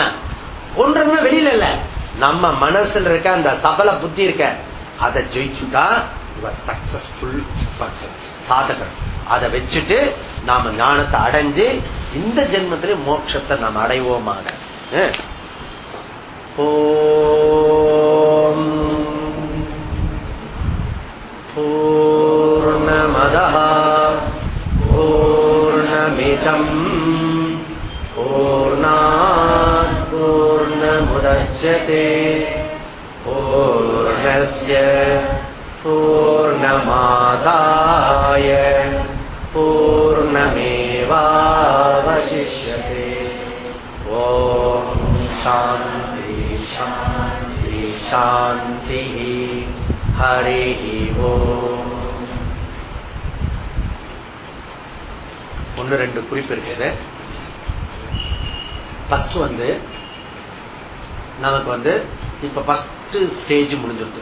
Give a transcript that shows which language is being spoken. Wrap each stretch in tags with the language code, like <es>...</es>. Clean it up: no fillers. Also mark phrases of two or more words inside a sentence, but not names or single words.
<ta>கொன்றதுன்னா வெளியில இல்ல, நம்ம மனசுல இருக்க அந்த சபல புத்தி இருக்க, அதை ஜெயிச்சுட்டா இவர்</ta> <en>successful person,</en> <ta>சாதகர். அதை வச்சுட்டு நாம ஞானத்தை அடைஞ்சு இந்த ஜென்மத்திலே மோட்சத்தை நாம் அடைவோமாக.</ta> <sa>ॐ पूर्णमदः पूर्णमिदं पूर्णात् पूर्णमुदच्यते पूर्णस्य पूर्णमादाय पूर्णमेवावशिष्यते. ॐ शान्ति शान्ति शान्ति. हरि ॐ.</sa> <ta>ஒன்று ரெண்டு குறிப்பு இருக்குது. ஃபர்ஸ்ட் நமக்கு இப்ப</ta> <en>first stage</en> <ta>முடிஞ்சிருக்கு.</ta>